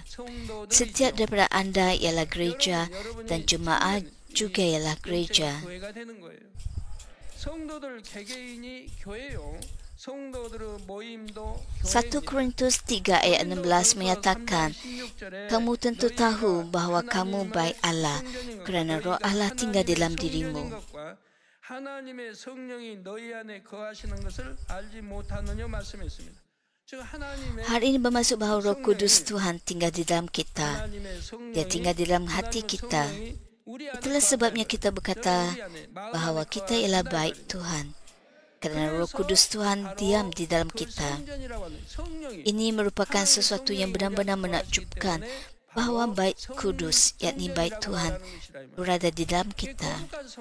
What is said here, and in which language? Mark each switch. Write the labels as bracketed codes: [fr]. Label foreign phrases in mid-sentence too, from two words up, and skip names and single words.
[ms] Setiap daripada anda ialah gereja dan jemaah juga ialah gereja. 1 Korintus 3 ayat 16 menyatakan, kamu tentu tahu bahawa kamu baik Allah kerana Roh Allah tinggal dalam dirimu. [ko] 하나님의 성령이 너희 안에 거하시는 것을 알지 못하느냐 말씀했습니다. [ms] Hal ini bermaksud bahawa Roh Kudus Tuhan tinggal di dalam kita. Dia tinggal di dalam hati kita. Itulah sebabnya kita berkata bahawa kita ialah baik Tuhan. Kerana Roh Kudus Tuhan diam di dalam kita. Ini merupakan sesuatu yang benar-benar menakjubkan bahawa baik kudus, yakni baik Tuhan, berada di dalam kita.